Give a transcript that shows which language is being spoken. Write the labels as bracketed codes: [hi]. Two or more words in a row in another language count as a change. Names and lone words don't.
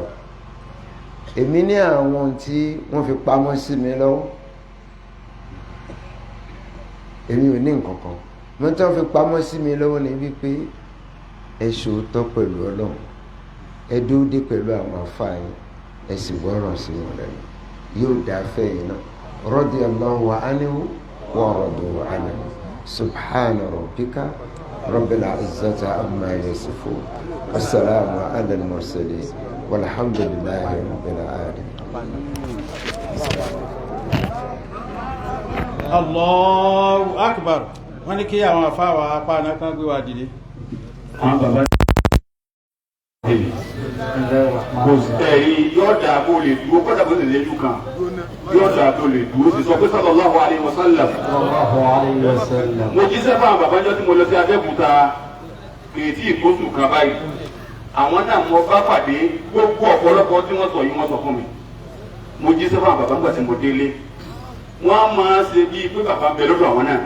[yo] Èmi ní àwọn tí wọ́n fi pamọ́ sí mi lọ́wọ́, èmi ò ní nǹkan kan. Mo tí wọ́n fi pamọ́ sí mi lọ́wọ́ ni wípé ẹ ṣòótọ́ pẹ̀lú Ọlọ́run, ẹ dúdé pẹ̀lú àwọn àfáà yín, ẹ sì gbọ́ràn sí wọn lẹ́nu, yóò dá fẹ́ yìí náà. [ar] رضي الله عنه ورضوا عنه. سبحان ربك رب العزة عما يصفون. وسلام على المرسلين والحمد لله رب العالمين. الله أكبر. [yo] Wọ́n ní kí àwọn afáwà apá náà kan gbé wa dìde. Àwọn bàbá kò tẹ̀rí yọ́dà kó lè dúró kọ́dà bó lè léjú kan, yọ́dà tó lè dúró sí sọ pé [ar] صلى الله عليه وسلم. [yo] Mo jíṣẹ́ fún àwọn bàbá jọ tí mo lọ sí Abẹ́òkúta kìrìtì ìkóṣù kan báyìí. Àwọn náà mo bá pàdé gbogbo ọ̀pọ̀lọpọ̀ tí wọ́n sọ yìí wọ́n sọ fún mi. Mo jíṣẹ́ fún àwọn bàbá nígbà tí mo délé. Wọ́n máa ṣe bíi pé bàbá ń bẹ lọ́dọ̀ àwọn náà.